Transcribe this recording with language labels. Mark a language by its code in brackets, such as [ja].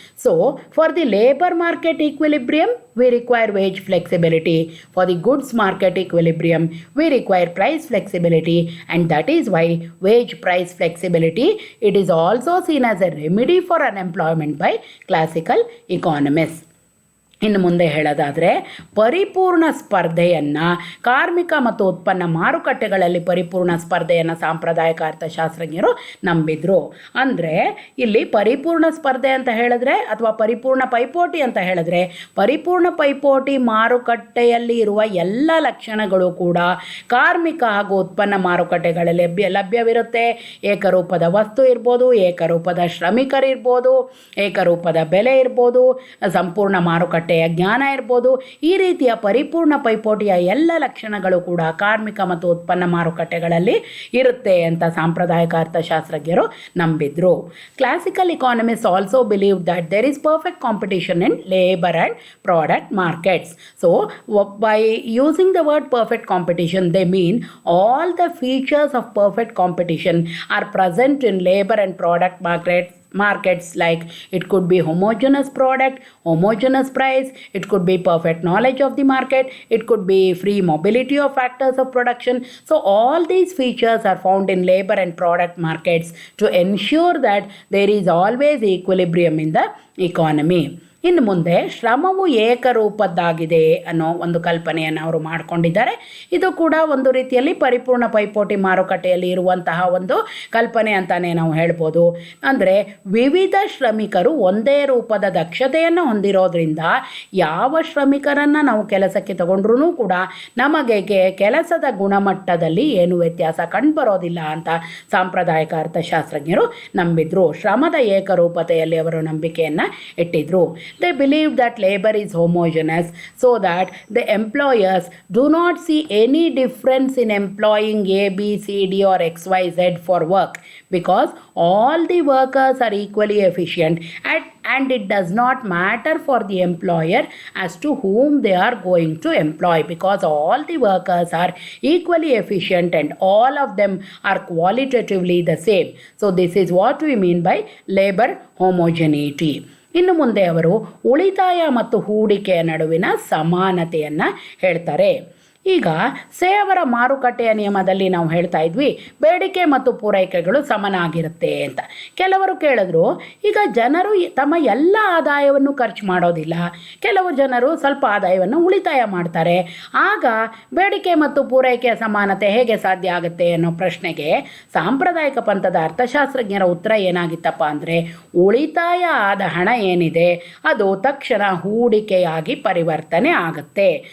[en] So, for the labor market equilibrium, we require wage flexibility. For the goods market equilibrium, we require price flexibility, and that is why wage price flexibility, it is also seen as a remedy for unemployment by classical economists. [kn] ಇನ್ನು ಮುಂದೆ ಹೇಳೋದಾದರೆ, ಪರಿಪೂರ್ಣ ಸ್ಪರ್ಧೆಯನ್ನು ಕಾರ್ಮಿಕ ಮತ್ತು ಉತ್ಪನ್ನ ಮಾರುಕಟ್ಟೆಗಳಲ್ಲಿ ಪರಿಪೂರ್ಣ ಸ್ಪರ್ಧೆಯನ್ನು ಸಾಂಪ್ರದಾಯಿಕ ಅರ್ಥಶಾಸ್ತ್ರಜ್ಞರು ನಂಬಿದ್ರು. ಅಂದರೆ ಇಲ್ಲಿ ಪರಿಪೂರ್ಣ ಸ್ಪರ್ಧೆ ಅಂತ ಹೇಳಿದ್ರೆ ಅಥವಾ ಪರಿಪೂರ್ಣ ಪೈಪೋಟಿ ಅಂತ ಹೇಳಿದ್ರೆ, ಪರಿಪೂರ್ಣ ಪೈಪೋಟಿ ಮಾರುಕಟ್ಟೆಯಲ್ಲಿ ಇರುವ ಎಲ್ಲ ಲಕ್ಷಣಗಳು ಕೂಡ ಕಾರ್ಮಿಕ ಹಾಗೂ ಉತ್ಪನ್ನ ಮಾರುಕಟ್ಟೆಗಳಲ್ಲಿ ಲಭ್ಯವಿರುತ್ತೆ. ಏಕರೂಪದ ವಸ್ತು ಇರ್ಬೋದು, ಏಕರೂಪದ ಶ್ರಮಿಕರಿರ್ಬೋದು, ಏಕರೂಪದ ಬೆಲೆ ಇರ್ಬೋದು, ಸಂಪೂರ್ಣ ಮಾರುಕಟ್ಟೆ ಜ್ಞಾನ ಇರ್ಬೋದು. ಈ ರೀತಿಯ ಪರಿಪೂರ್ಣ ಪೈಪೋಟಿಯ ಎಲ್ಲ ಲಕ್ಷಣಗಳು ಕೂಡ ಕಾರ್ಮಿಕ ಮತ್ತು ಉತ್ಪನ್ನ ಮಾರುಕಟ್ಟೆಗಳಲ್ಲಿ ಇರುತ್ತೆ ಅಂತ ಸಾಂಪ್ರದಾಯಿಕ ಅರ್ಥಶಾಸ್ತ್ರಜ್ಞರು ನಂಬಿದ್ರು. [en] Classical economists also believe that there is perfect competition in labor and product markets. So, by using the word perfect competition, they mean all the features of perfect competition are present in labor and product markets, like it could be homogeneous product, homogeneous price, it could be perfect knowledge of the market, it could be free mobility of factors of production. So all these features are found in labor and product markets to ensure that there is always equilibrium in the economy. [kn] ಇನ್ನು ಮುಂದೆ ಶ್ರಮವು ಏಕರೂಪದ್ದಾಗಿದೆ ಅನ್ನೋ ಒಂದು ಕಲ್ಪನೆಯನ್ನು ಅವರು ಮಾಡಿಕೊಂಡಿದ್ದಾರೆ. ಇದು ಕೂಡ ಒಂದು ರೀತಿಯಲ್ಲಿ ಪರಿಪೂರ್ಣ ಪೈಪೋಟಿ ಮಾರುಕಟ್ಟೆಯಲ್ಲಿ ಇರುವಂತಹ ಒಂದು ಕಲ್ಪನೆ ಅಂತಾನೆ ನಾವು ಹೇಳ್ಬೋದು. ಅಂದರೆ ವಿವಿಧ ಶ್ರಮಿಕರು ಒಂದೇ ರೂಪದ ದಕ್ಷತೆಯನ್ನು ಹೊಂದಿರೋದ್ರಿಂದ ಯಾವ ಶ್ರಮಿಕರನ್ನು ನಾವು ಕೆಲಸಕ್ಕೆ ತಗೊಂಡ್ರೂ ಕೂಡ ನಮಗೆ ಕೆಲಸದ ಗುಣಮಟ್ಟದಲ್ಲಿ ಏನು ವ್ಯತ್ಯಾಸ ಕಂಡುಬರೋದಿಲ್ಲ ಅಂತ ಸಾಂಪ್ರದಾಯಿಕ ಅರ್ಥಶಾಸ್ತ್ರಜ್ಞರು ನಂಬಿದ್ರು. ಶ್ರಮದ ಏಕರೂಪತೆಯಲ್ಲಿ ಅವರು ನಂಬಿಕೆಯನ್ನು ಇಟ್ಟಿದ್ರು. [en] They believe that labour is homogeneous so that the employers do not see any difference in employing A, B, C, D or X, Y, Z for work because all the workers are equally efficient and it does not matter for the employer as to whom they are going to employ because all the workers are equally efficient and all of them are qualitatively the same. So this is what we mean by labor homogeneity. [kn] ಇನ್ನು ಮುಂದೆ ಅವರು ಉಳಿತಾಯ ಮತ್ತು ಹೂಡಿಕೆಯ ನಡುವಿನ ಸಮಾನತೆಯನ್ನು ಹೇಳ್ತಾರೆ. ಈಗ ಸೇವರ ಮಾರುಕಟ್ಟೆಯ ನಿಯಮದಲ್ಲಿ ನಾವು ಹೇಳ್ತಾ ಇದ್ವಿ ಬೇಡಿಕೆ ಮತ್ತು ಪೂರೈಕೆಗಳು ಸಮನಾಗಿರುತ್ತೆ ಅಂತ. ಕೆಲವರು ಕೇಳಿದ್ರು, ಈಗ ಜನರು ತಮ್ಮ ಎಲ್ಲ ಆದಾಯವನ್ನು ಖರ್ಚು ಮಾಡೋದಿಲ್ಲ, ಕೆಲವು ಜನರು ಸ್ವಲ್ಪ ಆದಾಯವನ್ನು ಉಳಿತಾಯ ಮಾಡ್ತಾರೆ, ಆಗ ಬೇಡಿಕೆ ಮತ್ತು ಪೂರೈಕೆಯ ಸಮಾನತೆ ಹೇಗೆ ಸಾಧ್ಯ ಆಗುತ್ತೆ ಅನ್ನೋ ಪ್ರಶ್ನೆಗೆ ಸಾಂಪ್ರದಾಯಿಕ ಪಂಥದ ಅರ್ಥಶಾಸ್ತ್ರಜ್ಞರ ಉತ್ತರ ಏನಾಗಿತ್ತಪ್ಪ ಅಂದರೆ, ಉಳಿತಾಯ ಆದ ಹಣ ಏನಿದೆ ಅದು ತಕ್ಷಣ ಹೂಡಿಕೆಯಾಗಿ ಪರಿವರ್ತನೆ ಆಗುತ್ತೆ.